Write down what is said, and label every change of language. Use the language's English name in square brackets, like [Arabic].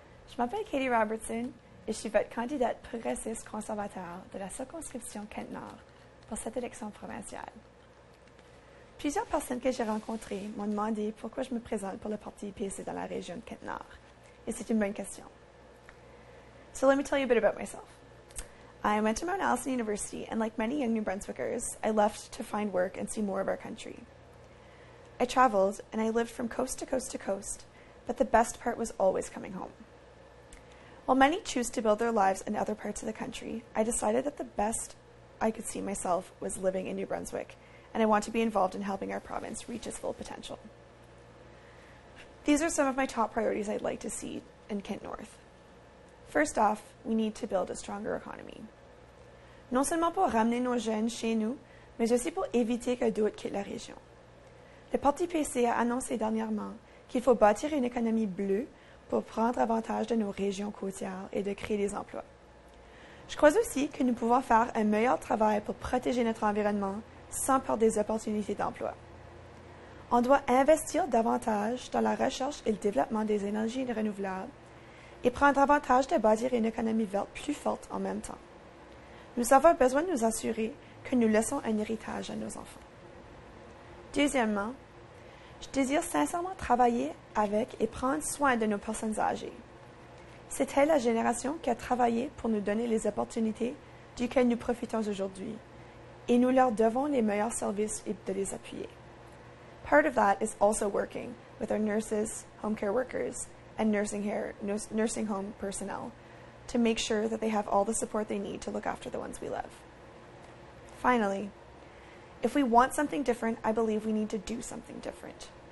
[French] Je m'appelle Katie Robertson et je suis votre candidate progressiste conservateur de la circonscription Kent-Nord pour cette élection provinciale. Plusieurs personnes que j'ai rencontrées m'ont demandé pourquoi je me présente pour le parti PC dans la région de Kent-Nord. Et c'est une bonne question. [English] So let me tell you a bit about myself. I went to Mount Allison University, and like many young New Brunswickers, I left to find work and see more of our country. I traveled, and I lived from coast to coast to coast, but the best part was always coming home. While many choose to build their lives in other parts of the country, I decided that the best I could see myself was living in New Brunswick, and I want to be involved in helping our province reach its full potential. These are some of my top priorities I'd like to see in Kent North. First off, we need to build a stronger economy. [French] Non seulement pour ramener nos jeunes chez nous, mais aussi pour éviter que d'autres quittent la région. Le Parti PC a annoncé dernièrement qu'il faut bâtir une économie bleue pour prendre avantage de nos régions côtières et de créer des emplois. Je crois aussi que nous pouvons faire un meilleur travail pour protéger notre environnement sans perdre des opportunités d'emploi. On doit investir davantage dans la recherche et le développement des énergies renouvelables et prendre avantage de bâtir une économie verte plus forte en même temps. Nous avons besoin de nous assurer que nous laissons un héritage à nos enfants. Deuxièmement, je désire sincèrement travailler avec et prendre soin de nos personnes âgées. C'est elle la génération qui a travaillé pour nous donner les opportunités duquel nous profitons aujourd'hui, et nous leur devons les meilleurs services et de les appuyer. [English] Part of that is also working with our nurses, home care workers, and nursing home personnel to make sure that they have all the support they need to look after the ones we love. Finally, if we want something different, I believe we need to do something different.